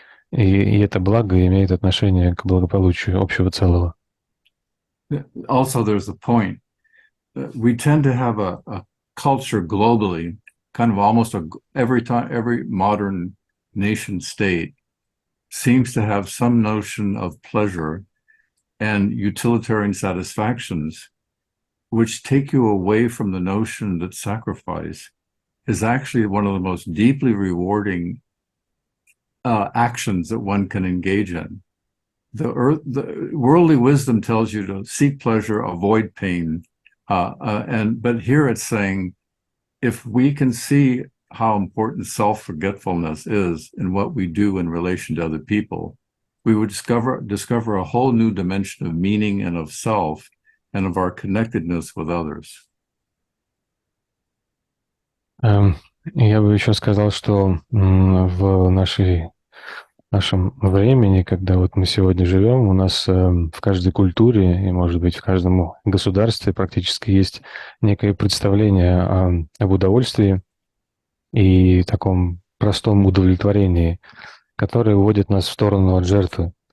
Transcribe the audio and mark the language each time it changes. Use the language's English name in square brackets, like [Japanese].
[Russian] И это благо имеет отношение к благополучию общего целого. [English] Also, there's a point. We tend to have a culture globally, kind of almost every modern nation state seems to have some notion of pleasure and utilitarian satisfactions, which take you away from the notion that sacrifice is actually one of the most deeply rewarding actions that one can engage in. The worldly wisdom tells you to seek pleasure, avoid pain. But here it's saying, if we can see how important self-forgetfulness is in what we do in relation to other people, we would discover a whole new dimension of meaning and of self and of our connectedness with others. [Russian] Я бы еще сказал, что в нашем времени, когда вот мы сегодня живем, у нас в каждой культуре и, может быть, в каждом государстве практически есть некое представление об удовольствии и таком простом удовлетворении, которое уводит нас в сторону от жертвы.